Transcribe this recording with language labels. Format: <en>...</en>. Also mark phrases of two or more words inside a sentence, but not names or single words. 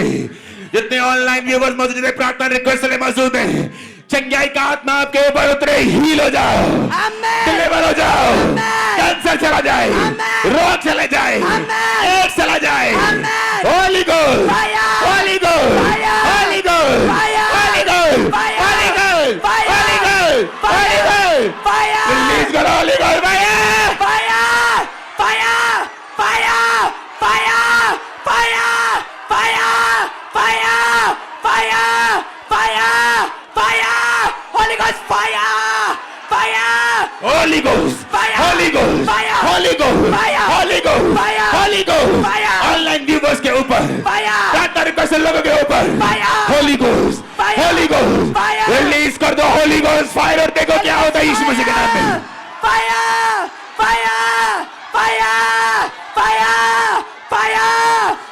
<hi>जितने</hi> <en>online viewers</en> <hi>मौजूद, जितने प्रार्थना रिक्वेस्ट वाले मौजूद हैं, चंगाई का आत्मा आपके ऊपर उतरे, हील हो जाओ, डिलीवर हो जाओ, कैंसर चला जाए, रोग चले जाए, एड्स चला जाए।</hi> <en>Holy Ghost, Holy Ghost, Holy Ghost, Holy Ghost, Holy Ghost, Holy Ghost, Holy Ghost, release करो Holy Ghost, fire, Fire! Fire! Fire! Fire! Fire! Fire! Fire! Fire! Fire! Fire! Holy Ghost fire! Fire! Holy Ghost, Fire! Holy Ghost, Fire! Holy Ghost, Fire! Holy Ghost, Fire! Holy Ghost, Fire! online viewers</en> <hi>के ऊपर,</hi> <en>Fire!</en> <hi>प्रार्थना रिक्वेस्ट लोगों के ऊपर,</hi> <en>Fire! Holy Ghost, Fire! Holy Ghost, Fire!</en> <hi>रिलीज कर दो</hi> <en>Holy Ghost fire,</en> <hi>और देखो क्या होता है यीशु मसीह के नाम में।</hi> <en>Fire! Fire! Fire! Fire! Fire!</en>